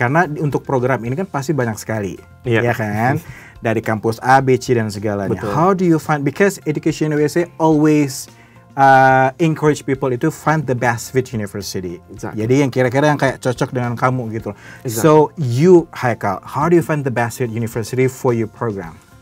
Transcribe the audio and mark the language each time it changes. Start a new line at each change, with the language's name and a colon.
Indonesian: Karena untuk program ini kan pasti banyak sekali, ya kan? Dari kampus A, B, C dan segalanya. Betul.
English: How do you find? Because Education USA always encourage people to find the best fit university. Exactly.
Indonesian: Jadi yang kira-kira yang kayak cocok dengan kamu gitu.
English: Exactly. So you, Haikal, how do you find the best fit university for your program?